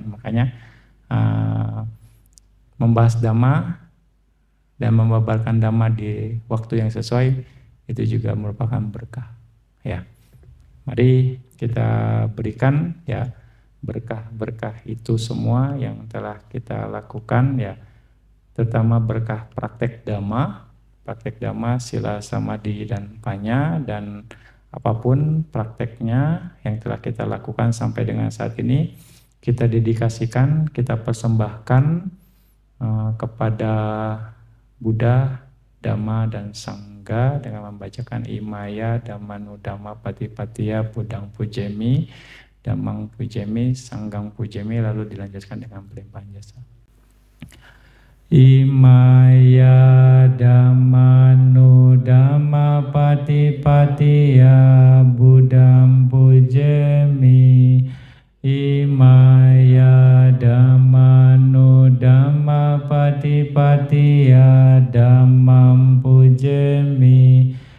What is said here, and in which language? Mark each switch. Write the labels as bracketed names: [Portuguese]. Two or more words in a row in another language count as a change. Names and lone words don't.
[Indonesian] Makanya membahas Dhamma dan membabarkan Dhamma di waktu yang sesuai itu juga merupakan berkah. Ya, mari kita berikan ya berkah-berkah itu semua yang telah kita lakukan ya, terutama berkah praktek Dhamma sila samadhi dan panya, dan apapun prakteknya yang telah kita lakukan sampai dengan saat ini kita dedikasikan, kita persembahkan kepada Buddha, Dhamma dan Sangha dengan membacakan [Pali] Imaya Dhammanu Dhamma Patipatiya Buddhang Pujemi, Dhammang Pujemi, Sanghang Pujemi, [Indonesian] lalu dilanjutkan dengan pelimpahan jasa. [Pali] Imaya Dhammanu Dhamma Patipatiya Buddhang Pujemi, Imaya Dhammanu Dhamma Patipatiya Dhammam Pujemi,